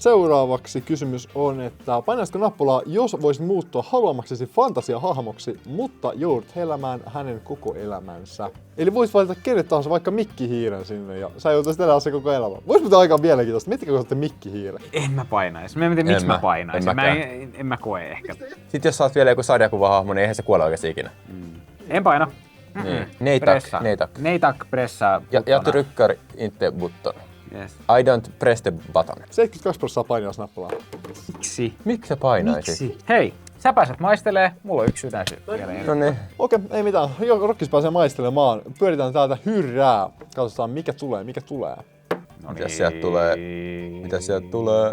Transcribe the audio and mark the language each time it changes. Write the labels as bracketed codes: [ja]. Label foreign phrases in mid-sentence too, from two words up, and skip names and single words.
[fi] Seuraavaksi kysymys on, että painaisitko nappulaa, jos voisit muuttua haluamaksesi fantasiahahmoksi, mutta joudut elämään hänen koko elämänsä. Eli voisit valita kenet tahansa vaikka mikkihiiren sinne ja sä joutuisit elää se koko elämä. Vois muuten aika mielenkiintoista. Miettikö, kun olette mikkihiiren? En mä painaisi. Mä en tiedä, miksi En mä mä. painaisin. En Mä mäkään. en mä koe ehkä. Sitten jos sä oot vielä joku sarjakuvahahmo, niin eihän se kuole oikeasti ikinä. En paina. Niin. [sv] Nej tack, Pressa. nej tack. Nej tack, pressaa. Jag trycker inte button. [en] Yes. I don't press the button. [fi] 72% painaisi nappulaa. Miksi? Miksi sä painaisit? Hei, sä pääset maistelee, mulla on 1 sydän vielä. No niin. Okei, ei mitään. Rokkis pääsee maistelemaan. Pyöritään täältä hyrrää. Katsotaan mikä tulee. No Mitäs sieltä tulee? Mitä sieltä tulee?